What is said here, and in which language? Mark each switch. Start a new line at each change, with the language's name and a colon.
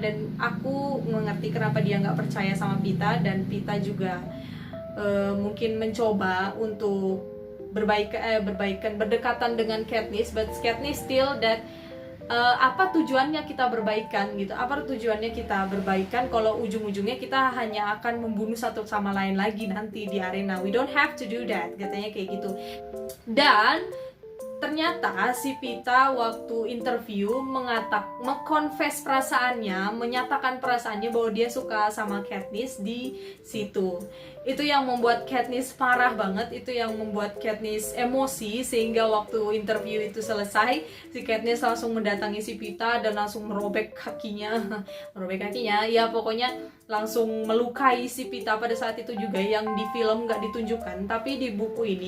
Indonesian: Dan aku mengerti kenapa dia nggak percaya sama Pita, dan Pita juga mungkin mencoba untuk berdekatan dengan Katniss,
English: but Katniss still that
Indonesian: apa tujuannya kita berbaikan gitu, apa tujuannya kita berbaikan kalau ujung-ujungnya kita hanya akan membunuh satu sama lain lagi nanti di arena.
English: We don't have to do that,
Indonesian: katanya kayak gitu. Dan ternyata si Pita waktu interview mengkonfes perasaannya, menyatakan perasaannya bahwa dia suka sama Katniss di situ. Itu yang membuat Katniss parah banget, itu yang membuat Katniss emosi, sehingga waktu interview itu selesai, si Katniss langsung mendatangi si Pita dan langsung merobek kakinya, ya pokoknya langsung melukai si Pita pada saat itu juga, yang di film nggak ditunjukkan, tapi di buku